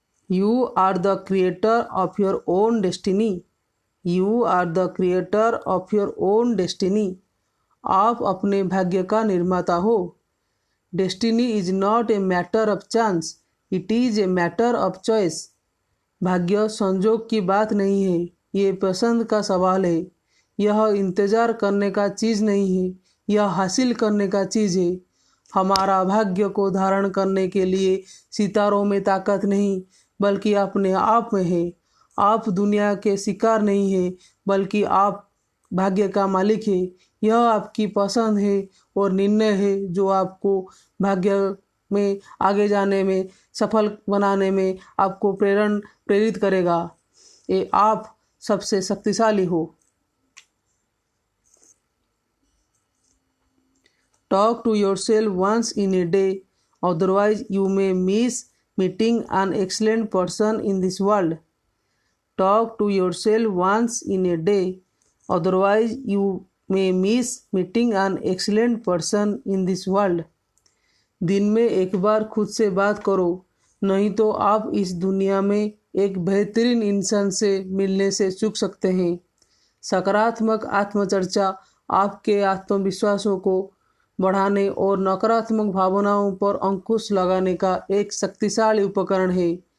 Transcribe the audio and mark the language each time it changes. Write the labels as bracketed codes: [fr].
[en] You are the creator of your own destiny। You are the creator of your own destiny। [hi] आप अपने भाग्य का निर्माता हो। [en] Destiny is not a matter of chance, it is a matter of choice। [hi] भाग्य संजोग की बात नहीं है, ये पसंद का सवाल है। यह इंतजार करने का चीज़ नहीं है, यह हासिल करने का चीज़ है। हमारा भाग्य को धारण करने के लिए सितारों में ताकत नहीं बल्कि अपने आप में है। आप दुनिया के शिकार नहीं हैं बल्कि आप भाग्य का मालिक है। यह आपकी पसंद है और निर्णय है जो आपको भाग्य में आगे जाने में, सफल बनाने में आपको प्रेरित करेगा। ये आप सबसे शक्तिशाली हो। [en] Talk to yourself once in a day, otherwise you may miss meeting an excellent person in this world। Talk to yourself once in a day, otherwise you may miss meeting an excellent person in this world। [hi] दिन में एक बार खुद से बात करो, नहीं तो आप इस दुनिया में एक बेहतरीन इंसान से मिलने से चूक सकते हैं। सकारात्मक आत्मचर्चा आपके आत्मविश्वासों को बढ़ाने और नकारात्मक भावनाओं पर अंकुश लगाने का एक शक्तिशाली उपकरण है।